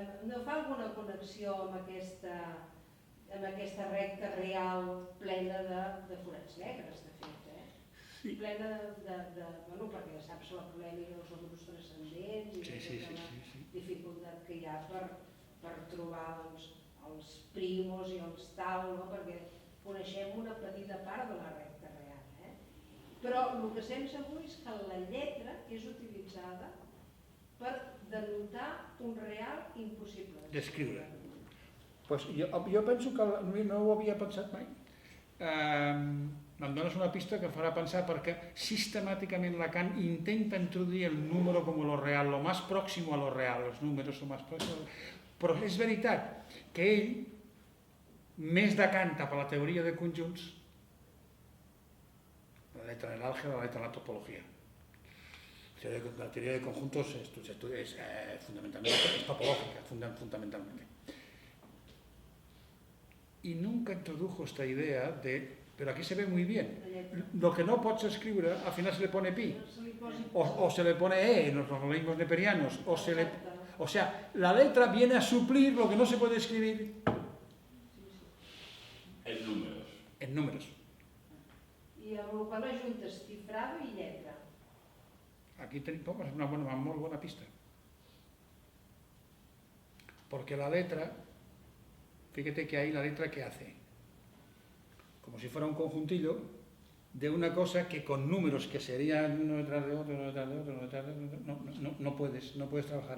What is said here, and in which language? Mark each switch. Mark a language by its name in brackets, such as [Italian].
[Catalan] no fa alguna connexió amb aquesta recta real plena de forats negres, de fet, plena perquè ja saps la polèmica dels números transcendents i la dificultat que hi ha per trobar els primos i els tau, perquè coneixem una petita part de la recta real. Però el que sabem segur és que la lletra és utilitzada per denotar un real impossible d'escriure. Jo penso que no ho havia pensat mai. Em dones una pista que farà pensar perquè sistemàticament Lacan intenta introduir el número com [Spanish] lo real, lo más próximo [Catalan] a lo real, los números lo más próximo. Però és veritat que ell més decanta per la teoria de conjunts, la letra de l'àlgebra, [Spanish] la letra de la topología. La teoría de conjuntos es fundamentalmente topológica, fundamentalmente. Y nunca introdujo esta idea de, pero aquí se ve muy bien, lo que [Catalan] no pots escriure, [Spanish] al final se le pone pi, o se le pone en los logaritmos neperianos, o sea, la letra viene a suplir lo que no se puede escribir en números. [Catalan] I amb el qual ajuntes cifrado i lletra. [Spanish] Aquí tenemos una muy buena pista. Porque la letra, fíjate que ahí la letra ¿qué hace? Como si fuera un conjuntillo de una cosa que con números que serían uno detrás de otro, uno detrás de otro, uno detrás de otro, no puedes trabajar.